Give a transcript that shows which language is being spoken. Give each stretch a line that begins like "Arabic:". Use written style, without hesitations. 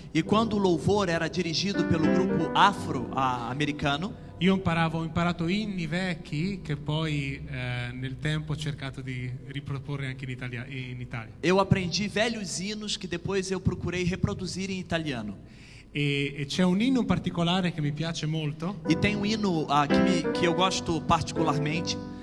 Portuguese: E quando o louvor era dirigido pelo grupo afro-americano.
Italian: Io ho imparato inni vecchi che poi nel tempo ho cercato di riproporre anche in Italia.
Portuguese: Eu aprendi velhos hinos que depois eu procurei reproduzir em italiano.
Italian: E c'è un inno in particolare che mi piace molto.
Portuguese: E tem hino que eu gosto particularmente.